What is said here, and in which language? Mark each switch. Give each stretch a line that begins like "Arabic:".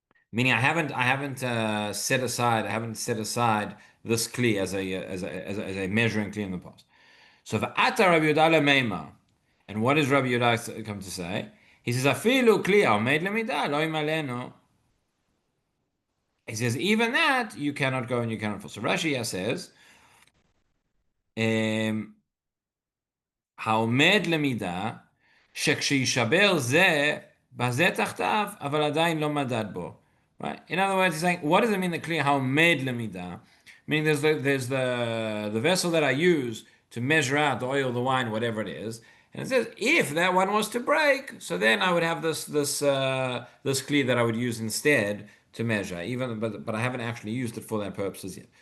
English: Meaning I haven't set aside this kli as a measuring kli in the past. So for ata Rabbi Yehuda meima, and what does Rabbi Yehuda come to say? He says afilu kli aomed lemida lo yimalenu. He says even that you cannot go and you cannot fall. So Rashi says,
Hebrew: העומד למידה, שכשישבר זה, בזה תחתיו, אבל עדיין לא מדד בו.
English: Right? In other words, he's saying, what does it mean the clear העומד למידה? Meaning there's the vessel that I use to measure out the oil, the wine, whatever it is. And it says, if that one was to break, so then I would have this clear that I would use instead to measure, but I haven't actually used it for that purposes yet.